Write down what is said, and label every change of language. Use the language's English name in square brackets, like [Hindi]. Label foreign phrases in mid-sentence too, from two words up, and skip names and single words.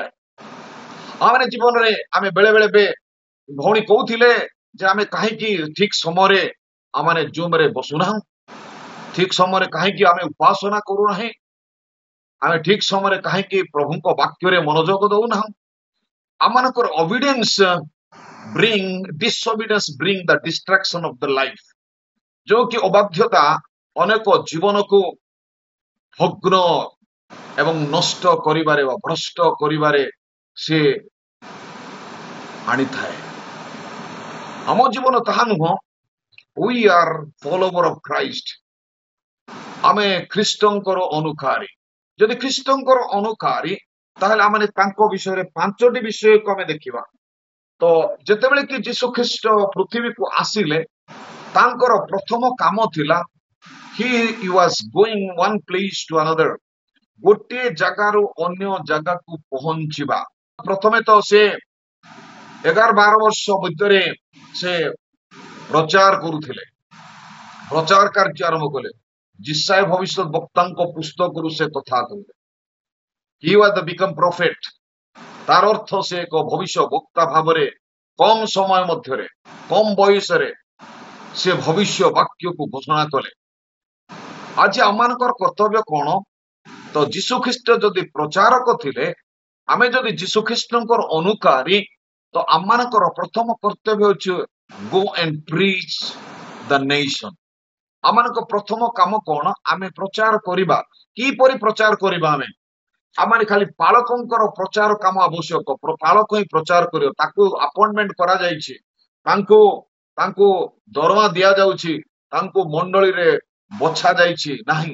[Odia] ଆମେ ଜୀବନରେ ଆମେ ବେଳେ ବେଳେ ଭଉଣୀ କହୁଥିଲେ ଯେ ଆମେ କାହିଁକି ଠିକ ସମୟରେ ଆମେ ଜୁମରେ ବସୁନାହୁଁ, ଠିକ ସମୟରେ କାହିଁକି ଆମେ ଉପାସନା କରୁନାହିଁ, ଆମେ ଠିକ ସମୟରେ କାହିଁକି ପ୍ରଭୁଙ୍କ ବାକ୍ୟରେ ମନୋଯୋଗ ଦଉନାହୁଁ। [English] ଆମମାନଙ୍କର ଓବିଡିଏନ୍ସ disobedience bring the distraction of the life, [Hindi] जो कि [Odia] ଅବାଧ୍ୟତା ଅନେକ ଜୀବନକୁ ଭଗ୍ନ ଏବଂ ନଷ୍ଟ କରିବାରେ ବା ଭ୍ରଷ୍ଟ କରିବାରେ ସେ ଆଣିଥାଏ। ଆମ ଜୀବନ ତାହା ନୁହଁ। [English] we are follower of Christ, [Odia] ଆମେ ଖ୍ରୀଷ୍ଟଙ୍କର ଅନୁକାରୀ। ଯଦି ଖ୍ରୀଷ୍ଟଙ୍କର ଅନୁକାରୀ, ତାହେଲେ ଆମେ ତାଙ୍କ ବିଷୟରେ 5ଟି ବିଷୟକୁ ଆମେ ଦେଖିବା। ତ ଯେତେବେଳେ କି ଯୀଶୁ ଖ୍ରୀଷ୍ଟ ପୃଥିବୀକୁ ଆସିଲେ, ତାଙ୍କର ପ୍ରଥମ କାମ ଥିଲା, [English] he was going one place to another, [Odia] ଗୋଟିଏ ଜାଗାରୁ ଅନ୍ୟ ଜାଗାକୁ ପହଞ୍ଚିବା। ପ୍ରଥମେ ତ ସେ 11-12 ବର୍ଷ ଭିତରେ ସେ ପ୍ରଚାର କରୁଥିଲେ, ପ୍ରଚାର କାର୍ଯ୍ୟ ଆରମ୍ଭ କଲେ। ଯିଶାୟ ଭବିଷ୍ୟତ ବକ୍ତାଙ୍କ ପୁସ୍ତକରୁ ସେ କଥା କହିଲେ। [English] he was the become prophet, [Odia] ତାର ଅର୍ଥ ସେ ଏକ ଭବିଷ୍ୟ ବକ୍ତା ଭାବରେ କମ ସମୟ ମଧ୍ୟରେ, କମ ବୟସରେ ସେ ଭବିଷ୍ୟ ବାକ୍ୟକୁ ଘୋଷଣା କଲେ। ଆଜି ଆମମାନଙ୍କର କର୍ତ୍ତବ୍ୟ କଣ? ତ ଯୀଶୁ ଖ୍ରୀଷ୍ଟ ଯଦି ପ୍ରଚାରକ ଥିଲେ, ଆମେ ଯଦି ଯୀଶୁ ଖ୍ରୀଷ୍ଟଙ୍କର ଅନୁକାରୀ, ତ ଆମମାନଙ୍କର ପ୍ରଥମ କର୍ତ୍ତବ୍ୟ ହେଉଛି [English] go and preach the nation। [Odia] ଆମମାନଙ୍କ ପ୍ରଥମ କାମ କଣ? ଆମେ ପ୍ରଚାର କରିବା। କିପରି ପ୍ରଚାର କରିବା? ଆମେ ଖାଲି ପାଳକଙ୍କର ପ୍ରଚାର କାମ ଆବଶ୍ୟକ। ପାଳକ ହିଁ ପ୍ରଚାର କରିବ, ତାକୁ ଆପଏଣ୍ଟମେଣ୍ଟ କରାଯାଇଛି, ତାଙ୍କୁ ଦରମା ଦିଆଯାଉଛି, ତାଙ୍କୁ ମଣ୍ଡଳୀରେ ବଛା ଯାଇଛି ନାହିଁ।